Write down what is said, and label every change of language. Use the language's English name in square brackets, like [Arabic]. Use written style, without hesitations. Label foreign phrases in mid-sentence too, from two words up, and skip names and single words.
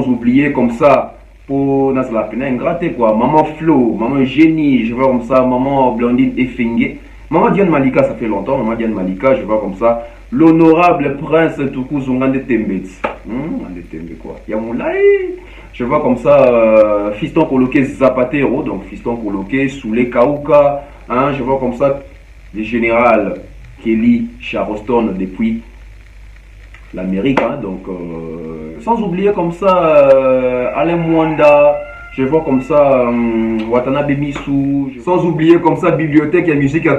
[French] oublier comme ça, pour la peine ingraté quoi, maman Flo, maman Génie, je vois comme ça, maman Blondine Effengue, maman Diane Malika, ça fait longtemps, maman Diane Malika, je vois comme ça, l'honorable prince Tuku Zungande Tembets, quoi, Yamoulaï, je vois comme ça, fiston coloqué Zapatero, donc fiston coloqué Soulé Kauka, hein, je vois comme ça, le général Kelly Charleston depuis l'Amérique, hein, donc sans oublier comme ça Alain Mwanda, je vois comme ça Watanabe Misu, sans oublier comme ça bibliothèque et musique à